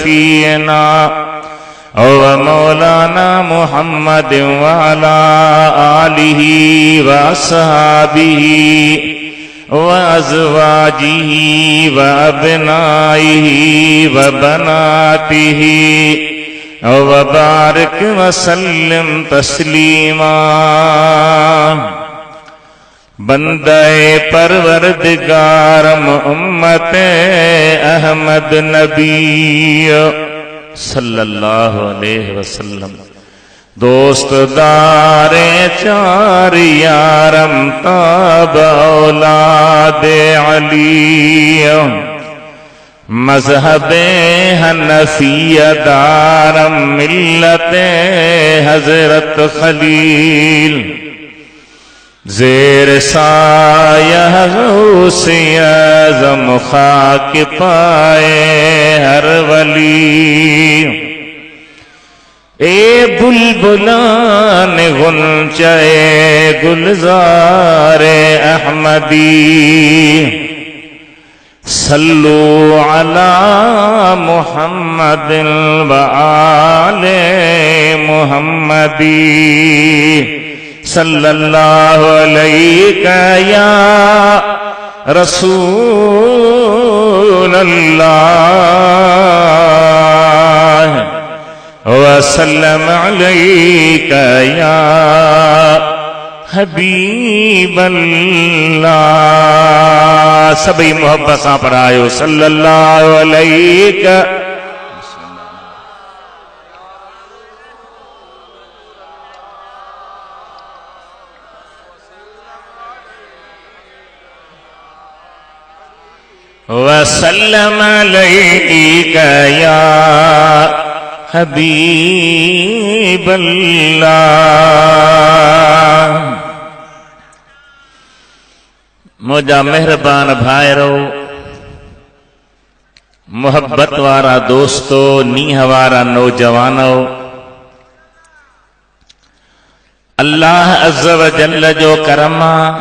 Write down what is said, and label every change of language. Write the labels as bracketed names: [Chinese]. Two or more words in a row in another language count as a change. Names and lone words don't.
[Arabic] و شفيعنا و مولانا محمد و على آله و أصحابه و أزواجه و أبنائه و بناته و بارك و سلم تسليما. [Persian] بنده پروردگارم امت احمد نبی [Arabic] صلى الله عليه وسلم. [Persian] دوست دارِ چار یارم تاب اولاد علی. مذهبِ حنفیه دارم ملتِ حضرت خلیل. زیر سایه غوثِ اعظم خاک پای هر ولی. ای بلبلان غنچه‌ی گلزارِ احمدی. [Arabic] صلوا على محمد و آل محمدي صلى الله عليك يا رسول الله و سلم عليك يا حبيب الله. [Sindhi] सभी मोहब्बत सां पढ़ायो [Arabic] صلى الله عليك. وسلم عليك يا حبيب الله. [Sindhi] मुझा मेहरबान भाइरो, मोहब्बत वारा दोस्तो, नीह वारा नौजवानो, [Arabic] الله عز و جل [Sindhi] जो करम